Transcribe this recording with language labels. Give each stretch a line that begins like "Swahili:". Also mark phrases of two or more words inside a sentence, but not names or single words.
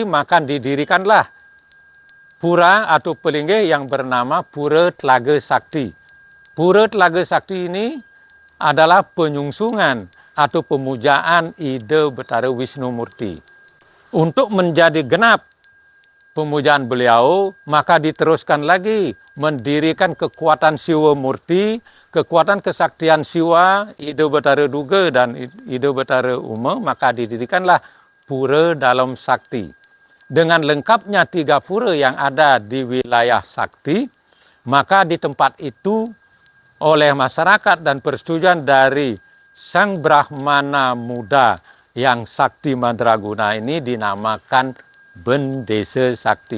Indonesian: Maka didirikanlah pura atau pelinggih yang bernama Pura Telaga Sakti. Pura Telaga Sakti ini adalah penyungsungan atau pemujaan Ida Betara Wisnu Murti. Untuk menjadi genap pemujaan beliau, maka diteruskan lagi mendirikan kekuatan Siwa Murti, kekuatan kesaktian Siwa, Ida Betara Duga dan Ida Betara Uma, maka didirikanlah Pura Dalam Sakti. Dengan lengkapnya 3 pura yang ada di wilayah Sakti, maka di tempat itu oleh masyarakat dan persetujuan dari Sang Brahmana muda yang Sakti Mandraguna ini dinamakan Bendesa Sakti.